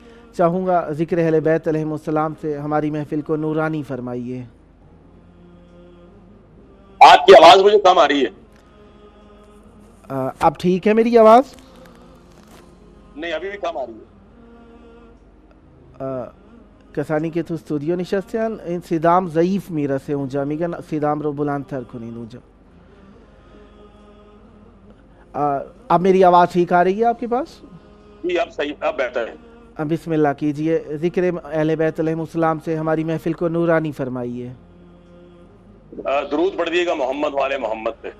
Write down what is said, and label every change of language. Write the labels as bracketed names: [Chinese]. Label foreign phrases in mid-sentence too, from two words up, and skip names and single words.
[Urdu] چاہوں گا ذکر اہل بیت [Arabic] علیہم السلام [Urdu] سے ہماری محفل کو نورانی فرمائیے۔ آپ کی آواز مجھے کم آ رہی ہے۔ اب ٹھیک ہے میری آواز؟ نہیں، ابھی بھی کم آ رہی ہے۔ [Persian] کسانی کے تو اسٹوڈیو نشستیان این صدام ضعیف میرسه اونجا، میگن صدام رو بلندتر کنین اونجا۔ [Urdu] اب میری آواز ٹھیک آ رہی ہے آپ کے پاس؟ جی اب صحیح، اب بہتر ہے۔ بسم اللہ کیجئے، ذکر اہل بیت [Arabic] علیہم السلام [Urdu] سے ہماری محفل کو نورانی فرمائیے۔ درود پڑھ دیے گا محمد والے محمد پہ۔